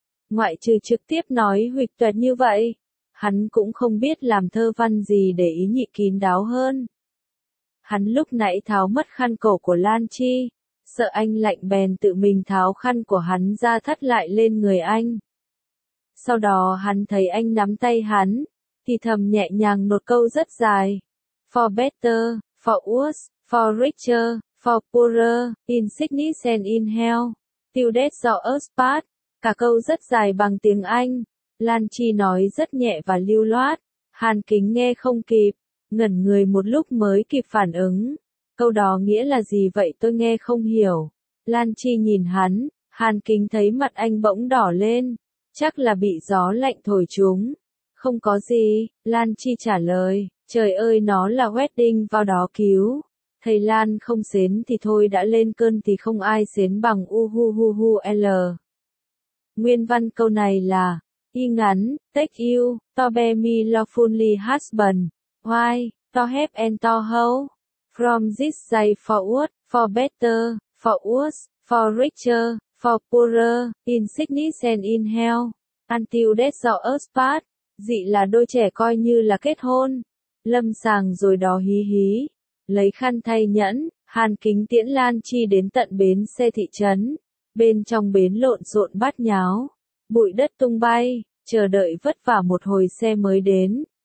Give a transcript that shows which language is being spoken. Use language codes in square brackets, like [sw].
[vi] Ngoại trừ trực tiếp nói huỵch tuệt như vậy. Hắn cũng không biết làm thơ văn gì để ý nhị kín đáo hơn. Hắn lúc nãy tháo mất khăn cổ của Lan Chi. Sợ anh lạnh bèn tự mình tháo khăn của hắn ra thắt lại lên người anh. Sau đó hắn thấy anh nắm tay hắn, thì thầm nhẹ nhàng một câu rất dài. [en] For better, for worse, for richer, for poorer, in sickness and in health, till death do us part. [vi] Cả câu rất dài bằng tiếng Anh. Lan Chi nói rất nhẹ và lưu loát. Hàn Kính nghe không kịp, ngẩn người một lúc mới kịp phản ứng. Câu đó nghĩa là gì vậy, tôi nghe không hiểu. Lan Chi nhìn hắn, Hàn Kính thấy mặt anh bỗng đỏ lên. Chắc là bị gió lạnh thổi trúng. Không có gì, Lan Chi trả lời. Trời ơi, nó là wedding vào đó cứu. Thầy Lan không xến thì thôi, đã lên cơn thì không ai xến bằng uhuhuhul. Nguyên văn câu này là y ngắn, [en] take you, to be me lawfully husband. Why, to have and to hold. From this day forward, for better, for worse, for richer, for poorer, in sickness and in health, until death do us part. [vi] Dị là đôi trẻ coi như là kết hôn. Lâm sàng rồi đó, hí hí. Lấy khăn thay nhẫn, Hàn Kính tiễn Lan Chi đến tận bến xe thị trấn. Bên trong bến lộn xộn bát nháo. Bụi đất tung bay, chờ đợi vất vả một hồi xe mới đến.